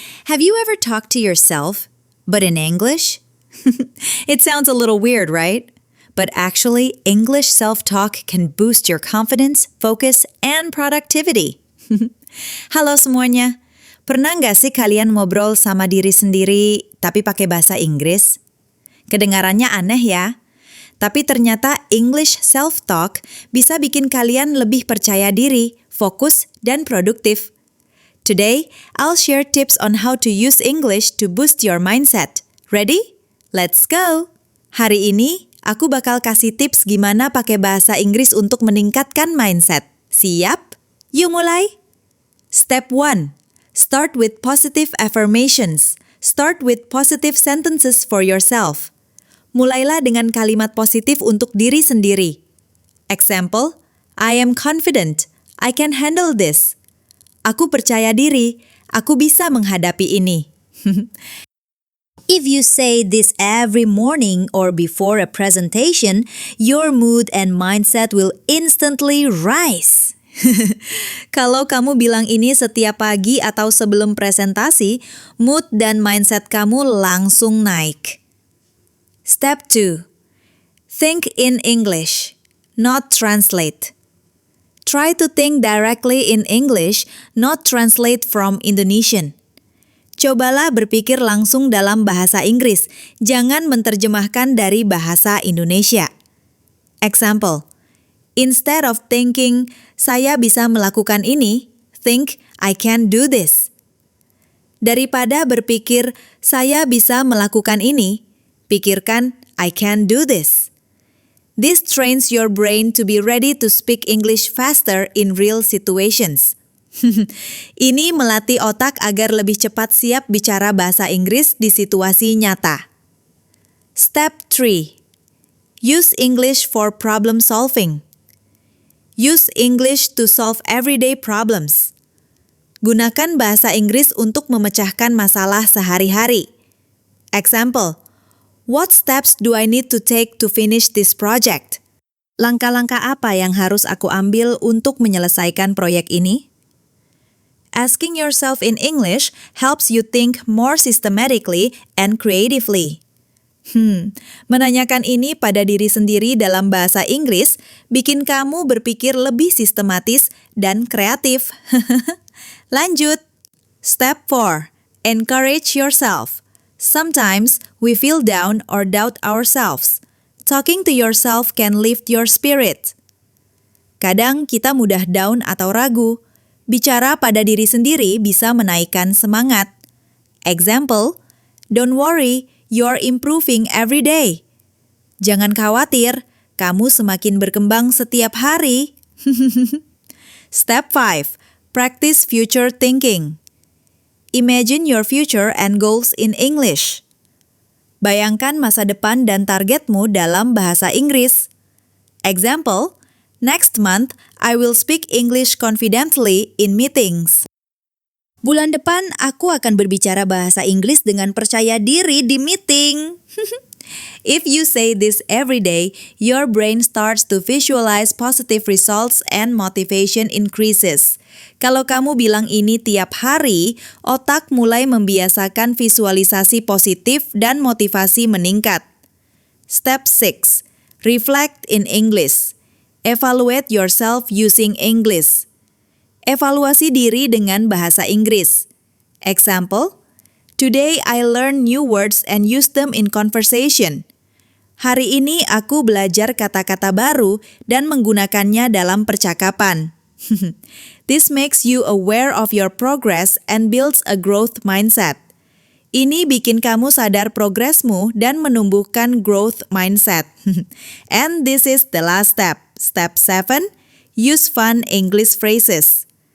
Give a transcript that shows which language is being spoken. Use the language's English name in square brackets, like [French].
[English] Have you ever talked to yourself, but in English? It sounds a little weird, right? But actually, English self-talk can boost your confidence, focus, and productivity. [Indonesian] Halo semuanya. Pernah nggak sih kalian ngobrol sama diri sendiri tapi pakai bahasa Inggris? Kedengarannya aneh ya. Tapi ternyata English self-talk bisa bikin kalian lebih percaya diri, fokus, dan produktif. [English] Today, I'll share tips on how to use English to boost your mindset. Ready? Let's go! [Indonesian] Hari ini, aku bakal kasih tips gimana pakai bahasa Inggris untuk meningkatkan mindset. Siap? Yuk mulai! Step 1. [English] Start with positive affirmations. Start with positive sentences for yourself. [Indonesian] Mulailah dengan kalimat positif untuk diri sendiri. [English] Example, I am confident. I can handle this. [Indonesian] Aku percaya diri. Aku bisa menghadapi ini. [English] If you say this every morning or before a presentation, your mood and mindset will instantly rise. [Indonesian] Kalau kamu bilang ini setiap pagi atau sebelum presentasi, mood dan mindset kamu langsung naik. [English] Step 2. Think in English, not translate. Try to think directly in English, not translate from Indonesian. [Indonesian] Cobalah berpikir langsung dalam bahasa Inggris, jangan menerjemahkan dari bahasa Indonesia. [English] Example, instead of thinking, [Indonesian] saya bisa melakukan ini, [English] think, I can do this. [Indonesian] Daripada berpikir, saya bisa melakukan ini, pikirkan, [English] I can do this. This trains your brain to be ready to speak English faster in real situations. [Indonesian] Ini melatih otak agar lebih cepat siap bicara bahasa Inggris di situasi nyata. [English] Step 3. Use English for problem solving. Use English to solve everyday problems. [Indonesian] Gunakan bahasa Inggris untuk memecahkan masalah sehari-hari. [English] Example, what steps do I need to take to finish this project? [Indonesian] Langkah-langkah apa yang harus aku ambil untuk menyelesaikan proyek ini? [English] Asking yourself in English helps you think more systematically and creatively. [Indonesian] Menanyakan ini pada diri sendiri dalam bahasa Inggris bikin kamu berpikir lebih sistematis dan kreatif. [English] Lanjut. Step 4. Encourage yourself. Sometimes we feel down or doubt ourselves. Talking to yourself can lift your spirit. [Indonesian] Kadang kita mudah down atau ragu. Bicara pada diri sendiri bisa menaikkan semangat. [English] Example, don't worry, you're improving every day. [Indonesian] Jangan khawatir, kamu semakin berkembang setiap hari. Step 5. [English] Practice future thinking. Imagine your future and goals in English. [Indonesian] Bayangkan masa depan dan targetmu dalam bahasa Inggris. [English] Example, next month, I will speak English confidently in meetings. [Indonesian] Bulan depan, aku akan berbicara bahasa Inggris dengan percaya diri di meeting. [English] If you say this every day, your brain starts to visualize positive results and motivation increases. [Indonesian] Kalau kamu bilang ini tiap hari, otak mulai membiasakan visualisasi positif dan motivasi meningkat. Step 6. [English] Reflect in English. Evaluate yourself using English. [Indonesian] Evaluasi diri dengan bahasa Inggris. [English] Example, today I learned new words and use them in conversation. [Indonesian] Hari ini aku belajar kata-kata baru dan menggunakannya dalam percakapan. [English] This makes you aware of your progress and builds a growth mindset. [Indonesian] Ini bikin kamu sadar progresmu dan menumbuhkan growth mindset. [English] And this is the last step. Step 7. Use fun English phrases.